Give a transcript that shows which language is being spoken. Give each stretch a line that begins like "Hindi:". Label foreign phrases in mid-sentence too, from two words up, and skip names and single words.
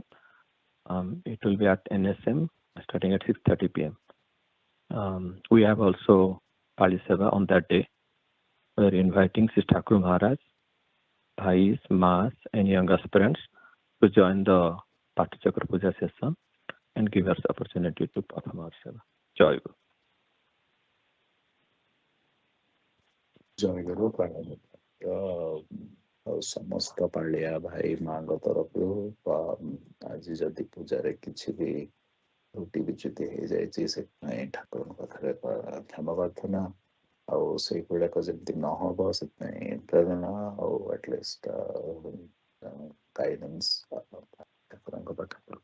English: It will be at NSM starting at 6:30 p.m. We have also Pali Seva on that day. We are inviting Sri Thakur Maharaj, Bhais, Mas and young aspirants to join the Patchakar Puja session and give us opportunity to perform our seva. Jayaguru.
Odia: ଜୟଗୁରୁ ପ୍ରଣାମ. ସମସ୍ତ ପାଳିଆ ଭାଇ ମାଙ୍କ ତରଫରୁ ଆଜି ଯଦି ପୂଜାରେ କିଛି ବି ତ୍ରୁଟି ବିଚ୍ୟୁତି ହେଇଯାଇଛି ସେଥିପାଇଁ ଠାକୁରଙ୍କ ପାଖରେ କ୍ଷମା ପ୍ରାର୍ଥନା, ଆଉ ସେଇଗୁଡ଼ାକ ଯେମିତି ନ ହବ ସେଥିପାଇଁ ପ୍ରେରଣା ଆଉ
English: at least guidance
Odia: ଠାକୁରଙ୍କ ପାଖରୁ.